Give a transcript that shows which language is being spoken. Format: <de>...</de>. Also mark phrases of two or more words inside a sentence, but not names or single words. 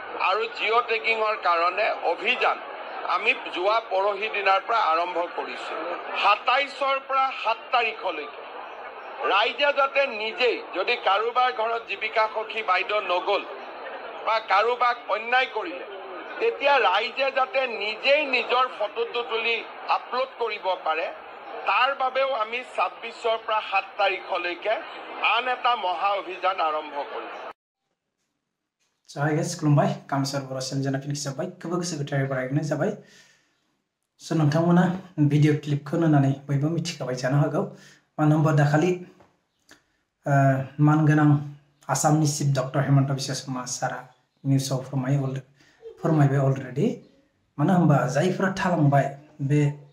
<as>আৰু জিঅ' টেগিঙৰ কাৰণে অভিযান আমি যোৱা পৰহি দিনাৰ পৰা আৰম্ভ কৰিছোঁ ২৭ৰ পৰা ৭ তাৰিখলৈকে ৰাইজে যাতে নিজেই যদি কাৰোবাৰ ঘৰত জীৱিকা সখী বাইদেউ নগ'ল বা কাৰোবাক অন্যায় কৰিলে তেতিয়া ৰাইজে যাতে নিজেই নিজৰ ফটোটো তুলি আপলোড কৰিব পাৰে তাৰ বাবেও আমি ২৬ৰ পৰা ৭ তাৰিখলৈকে আন এটা মহা অভিযান আৰম্ভ কৰিম।</as> <en>Hi guys,</en> <brx>खुलुमबाय कामसार बर' सेनजाना फिनिक्स जाबाय गोबां गोसो गोथारै बरायनाय जाबाय। स' नोंथांमोना</brx> <en>video clip</en> <brx>नुनानै बयबो मिथिखाबाय जानो हागौ मानो होनबा दाखालि मानगोनां आसामनि</brx> <en>chief doctor</en> <brx>हेमन्त बिश्व शर्मा सारा निउसाव फोरमायबाय अलरेडि मानो होनबा जायफोरा थालांबाय बे</brx>